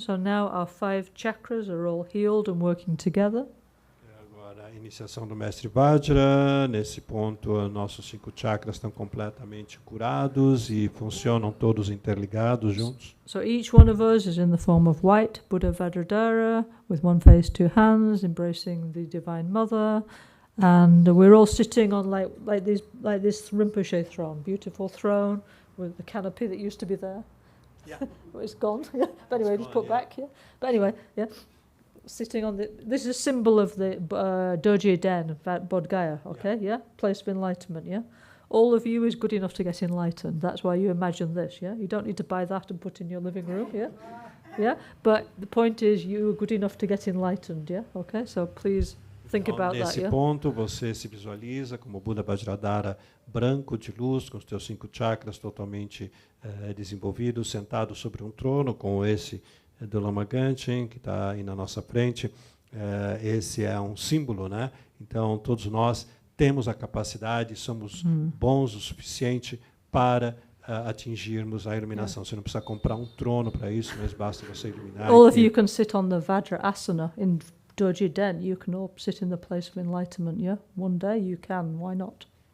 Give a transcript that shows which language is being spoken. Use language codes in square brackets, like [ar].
[en] So now our 5 chakras are all healed and working together. [pt] Agora, a iniciação do Mestre Vajra. Nesse ponto, nossos 5 chakras estão completamente curados e funcionam todos interligados juntos. [en] So each one of us is in the form of white, Buddha Vajradhara, with one face, 2 hands, embracing the Divine Mother. And we're all sitting on like this Rinpoche throne, beautiful throne with the canopy that used to be there. Yeah. It's gone. But anyway, just put back here. But anyway, yeah, sitting on this is a symbol of the Doji Den, Bodh Gaya. Okay, yeah, place of enlightenment. Yeah, all of you is good enough to get enlightened. That's why you imagine this. Yeah, you don't need to buy that and put in your living room. Yeah, yeah. But the point is, you are good enough to get enlightened. Yeah. Okay, so please. Think about that, [pt] nesse ponto, você se visualiza como Buda Vajradhara branco de luz, com os teus 5 chakras totalmente desenvolvidos, sentado sobre um trono, como esse do Lama Gangchen, que está aí na nossa frente. Esse é um símbolo, né? Então, todos nós temos a capacidade, somos bons o suficiente para atingirmos a iluminação. Você não precisa comprar um trono para isso, mas basta você iluminar. [en] All of you can sit on the Vajra asana in Doji Den. You can all sit in the place of enlightenment, yeah? One day you can, why not?